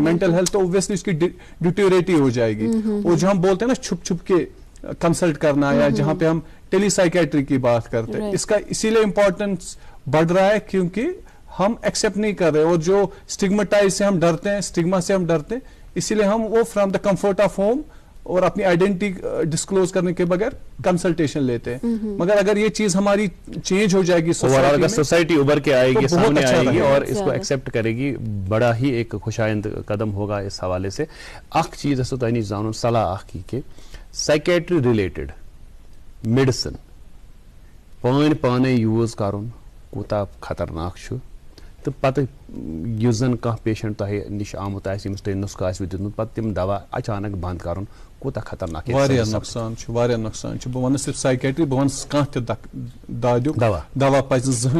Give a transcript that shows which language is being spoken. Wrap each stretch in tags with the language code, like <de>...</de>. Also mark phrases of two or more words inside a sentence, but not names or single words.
<ur>مینٹل ہیلتھ تو اوبویسلی اس کی ڈیٹیوریٹ ہو جائے گی. اور جو ہم بولتے ہیں نا چھپ چھپ کے کنسلٹ کرنا, یا جہاں پہ ہم ٹیلی سائیکیٹری کی بات کرتے ہیں, اس کا اسی لیے امپورٹنس بڑھ رہا ہے کیونکہ ہم ایکسیپٹ نہیں کر رہے, اور جو اسٹگماٹائز سے ہم ڈرتے ہیں, اسٹگما سے ہم ڈرتے ہیں, اسی لیے ہم وہ</ur> <en>from the comfort of home</en> <ur>اور اپنی آئیڈینٹی ڈسکلوز کرنے کے بغیر کنسلٹیشن لیتے ہیں. مگر اگر یہ چیز ہماری چینج ہو جائے گی, اگر سوسائٹی ابھر کے آئے گی, سامنے آئے گی اور اس کو ایکسیپٹ کرے گی, بڑا ہی ایک خوشائند قدم ہوگا اس حوالے سے.</ur> <ks>اخ چیز اس تہ نش زانن صلاح اخ کی کہ</ks> <en>psychiatry related medicine</en> <ks>پانے یوز کرن کوتا خطرناک چھُ, تو پتہ یُس زن کانٛہہ پیشنٹ تۄہہِ نِش آمُت آسہِ ییٚمِس تۄہہِ نُسخہٕ آسِوٕ دیُتمُت, پتہٕ تِم دوا اچانک بنٛد کرُن کوٗتاہ خطرناک. واریاہ نۄقصان چھُ, واریاہ نۄقصان چھُ. بہٕ وَنہٕ صرف سایکیٹری, بہٕ وَنہٕ کانٛہہ تہِ دادیُک دوا پزِ نہٕ زٕہٕنۍ.</ks>